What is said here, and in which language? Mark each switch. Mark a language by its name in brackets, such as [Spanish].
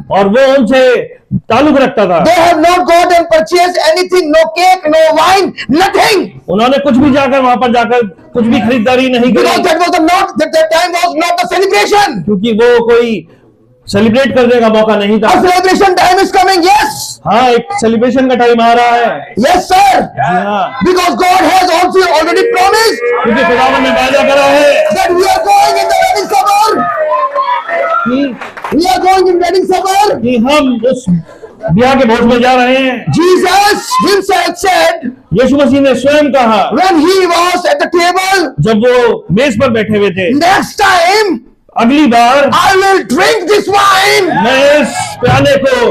[Hindi] और वो उनसे ताल्लुक रखता था। [English] They have not got and purchased anything, no cake, no wine, nothing. [Hindi] उन्होंने कुछ भी जाकर वहां पर जाकर कुछ भी खरीदारी नहीं [English] Because [Hindi] करी, [English] that time was not the celebration. [Hindi] क्योंकि वो कोई सेलिब्रेट करने का मौका नहीं था। [English] A celebration time is coming, yes. [Hindi] हाँ, एक सेलिब्रेशन का टाइम आ रहा है। [English] Yes, sir. [Hindi] जी हाँ, [English] Because God has also already promised [Hindi] क्योंकि खुदावन ने वादा करा है [English] that we are going in the wedding supper. [Hindi] कि [English] We are going in wedding supper. [Hindi] हम उस ब्याह के भोज में जा रहे हैं। [English] Jesus himself said [Hindi] यीशु मसीह ने स्वयं कहा [English] when he was at the table, [Hindi] जब वो मेज पर बैठे हुए थे, [English] next time [Hindi] अगली बार [English] I will drink this wine [Hindi] मैं इस प्याले को